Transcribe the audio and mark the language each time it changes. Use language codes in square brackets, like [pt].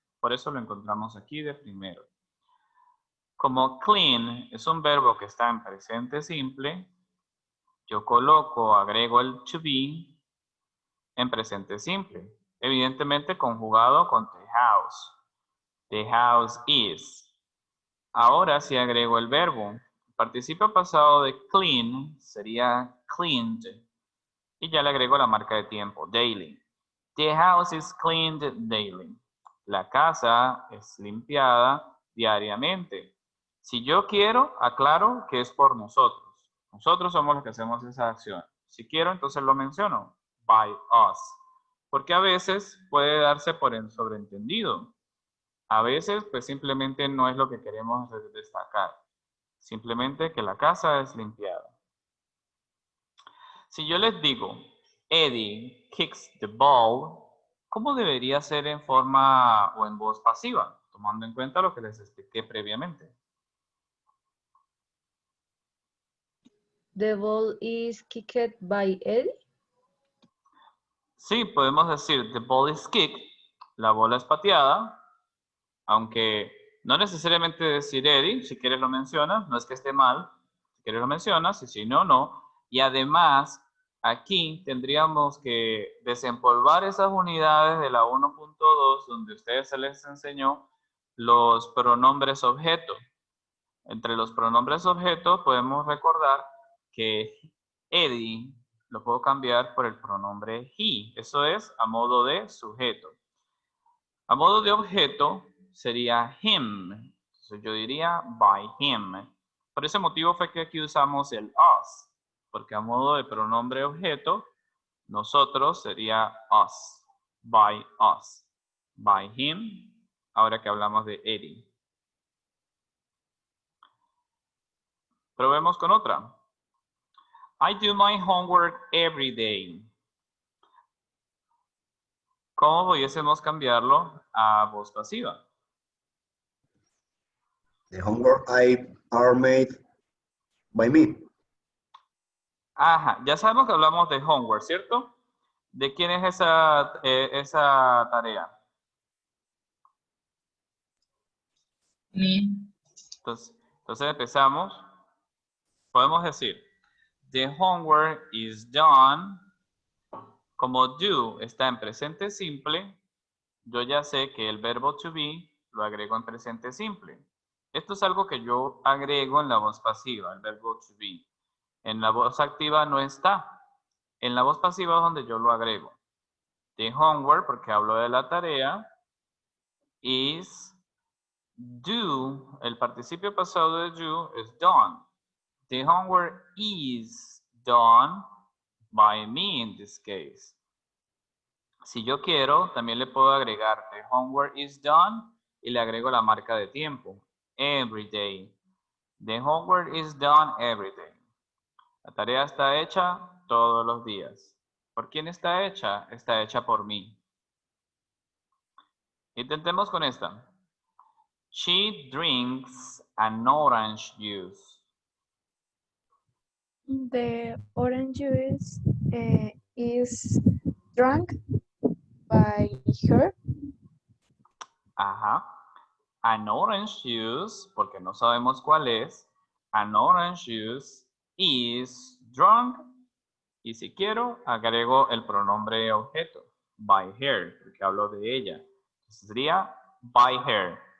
[es] Por eso lo encontramos aquí de primero. Como clean es un verbo que está en presente simple, yo agrego el to be en presente simple. Evidentemente conjugado con [en] the house. The house is. [es] Ahora si agrego el verbo. El participio pasado de clean sería cleaned. Y ya le agrego la marca de tiempo, daily. [en] The house is cleaned daily. [es] La casa es limpiada diariamente. Si yo quiero, aclaro que es por nosotros. Nosotros somos los que hacemos esa acción. Si quiero, entonces lo menciono. [en] By us. [es] Porque a veces puede darse por el sobreentendido. A veces, pues simplemente no es lo que queremos destacar. Simplemente que la casa es limpiada. Si yo les digo, [en] Eddie kicks the ball, [es] ¿cómo debería ser en forma o en voz pasiva? Tomando en cuenta lo que les expliqué previamente. [en] The ball is kicked by Eddie. [es] Sí, podemos decir, [en] the ball is kicked, [es] la bola es pateada, aunque no necesariamente decir Eddie, si quieres lo mencionas, no es que esté mal, si quieres lo mencionas, y si no, no. Y además, aquí tendríamos que desempolvar esas unidades de la 1.2 donde a ustedes se les enseñó los pronombres objeto. Entre los pronombres objeto podemos recordar que Eddie lo puedo cambiar por el pronombre he. Eso es a modo de sujeto. A modo de objeto sería him. Entonces yo diría [en] by him. [es] Por ese motivo fue que aquí usamos el us. Porque a modo de pronombre objeto, nosotros sería us. [en] By us. By him. [es] Ahora que hablamos de Eddie. Probemos con otra. [en] I do my homework every day. [es] ¿Cómo pudiésemos cambiarlo a voz pasiva? [en] The homework are made by me. [es] Ajá, ya sabemos que hablamos de homework, ¿cierto? ¿De quién es esa tarea? [en] Me. [es] Entonces empezamos. Podemos decir, [en] the homework is done. [es] Como do está en presente simple, yo ya sé que el verbo to be lo agrego en presente simple. Esto es algo que yo agrego en la voz pasiva, el verbo to be. En la voz activa no está. En la voz pasiva es donde yo lo agrego. [en] The homework, [es] porque hablo de la tarea, [en] is do. [es] El participio pasado de do es done. [en] The homework is done by me in this case. [es] Si yo quiero, también le puedo agregar [en] the homework is done [es] y le agrego la marca de tiempo. [en] Every day. The homework is done every day. [es] La tarea está hecha todos los días. ¿Por quién está hecha? Está hecha por mí. Intentemos con esta. [en] She drinks an orange juice. The orange juice is drunk by her. [es] Ajá. [en] An orange juice, [es] porque no sabemos cuál es. [en] An orange juice is drunk. [es] Y si quiero, agrego el pronombre objeto. [en] By her, [es] porque hablo de ella. Entonces sería [en] by her.